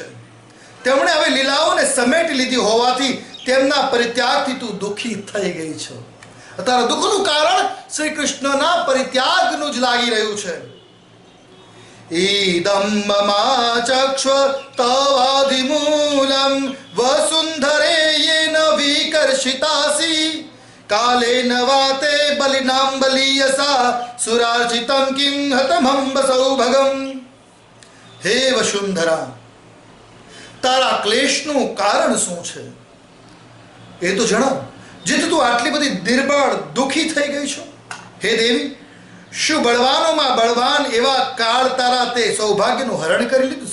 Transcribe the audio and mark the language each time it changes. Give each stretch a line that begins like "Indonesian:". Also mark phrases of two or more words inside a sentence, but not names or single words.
Gujarati: તેમણે હવે લીલાઓને સમેટી લીધી હોવાથી તેમના પરિત્યાગથી તું દુઃખી થઈ ગઈ છે. તારા દુઃખનું કારણ શ્રી કૃષ્ણના પરિત્યાગનું જ લાગી રહ્યું છે.
Sanskrit: ઈદમ મમાચક્ષ્વ તવાધિમૂલમ વસુંધરે યેન વિકર્ષિતાસી कालेन वाते बलिनां बलीयसा सुरार्चितं किं हतमंब सौभगम.
Gujarati: હે વસુંધરા, તારા ક્લેશનું કારણ શું છે એ તો જણાવ. જેથી તું આટલી બધી નિર્બળ દુઃખી થઈ ગઈ છો. હે દેવી, શું બળવાનોમાં બળવાન એવા કાળ તારા તે સૌભાગ્યનું હરણ કરી લીધું?